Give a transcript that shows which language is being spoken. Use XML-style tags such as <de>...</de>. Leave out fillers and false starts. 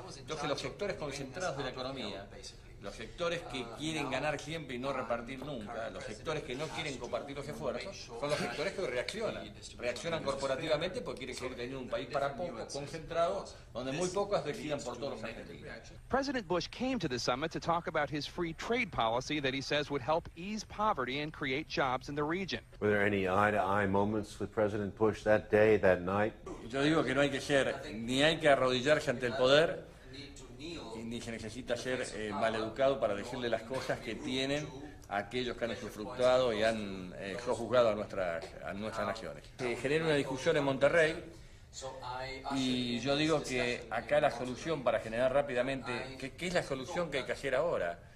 <es>Entonces los sectores concentrados de la economía, los sectores que quieren ganar siempre y no repartir nunca, los sectores que no quieren compartir los esfuerzos, son los sectores que reaccionan corporativamente porque quieren seguir teniendo un país para pocos, concentrado, donde muy pocos decidan por todos los argentinos.</es> <en>President Bush came to the summit to talk about his free trade policy that he says would help ease poverty and create jobs in the region. Were there any eye-to-eye moments with President Bush that day, that night?</en> <es>Yo digo que no hay que ser, ni hay que arrodillarse ante el poder, ni se necesita ser maleducado para decirle las cosas que tienen a aquellos que han usufructuado y han sojuzgado a nuestras naciones. Se genera una discusión en Monterrey y yo digo que acá la solución para generar rápidamente, ¿qué es la solución que hay que hacer ahora?</es>